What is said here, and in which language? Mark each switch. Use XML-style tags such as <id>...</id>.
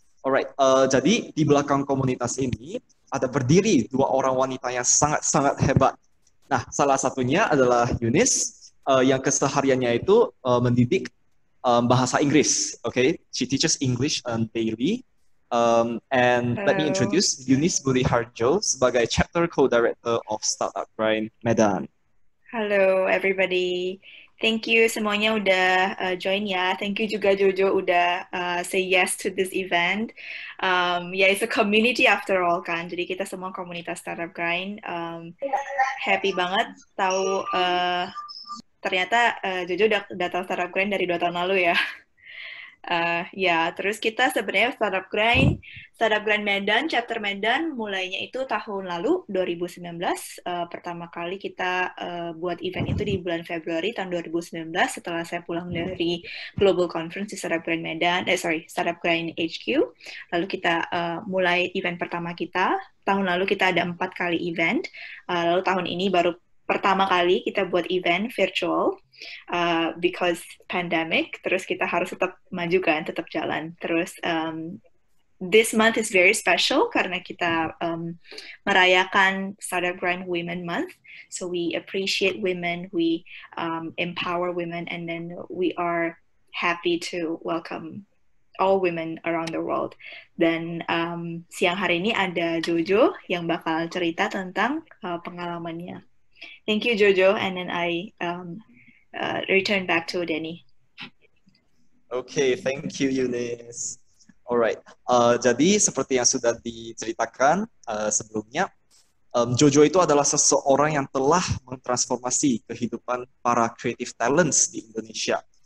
<id>Alright, jadi di belakang komunitas ini ada berdiri 2 orang wanita yang sangat-sangat hebat. Nah, salah satunya adalah Eunice yang kesehariannya itu mendidik bahasa Inggris.</id> <en>Okay, she teaches English daily. And let me introduce Eunice Budi Harjo sebagai Chapter Co-Director of Startup Grind Medan. Hello everybody. Thank you</en> <id>semuanya udah</id> <en>join ya. Thank you juga Jojo udah say yes to this event. It's a community after all kan.</en> <id>Jadi kita semua komunitas Startup Grind. Happy banget tahu ternyata Jojo udah tahu Startup Grind dari 2 tahun lalu ya. Ya, terus kita sebenarnya Startup Grind Medan, chapter Medan mulainya itu tahun lalu 2019. Pertama kali kita buat event itu di bulan Februari tahun 2019 setelah saya pulang dari Global Conference di Startup Grind Medan, Startup Grind HQ. Lalu kita mulai event pertama kita. Tahun lalu kita ada 4 kali event. Lalu tahun ini baru pertama kali kita buat event virtual.</id> <en>Because pandemic,</en> <id>terus kita harus tetap maju kan, tetap jalan.</id> <en>Terus this month is very special</en> <id>karena kita merayakan</id> <en>Startup Grind Women Month. So we appreciate women, we empower women, and then we are happy to welcome all women around the world.</en> <id>Dan siang hari ini ada Jojo yang bakal cerita tentang pengalamannya.</id> <en>Thank you, Jojo, and then I return back to Denny. Okay, thank you, Eunice.</en> <id>Alright, jadi seperti yang sudah diceritakan sebelumnya, Jojo itu adalah seseorang yang telah mentransformasi kehidupan para creative talents di Indonesia.</id>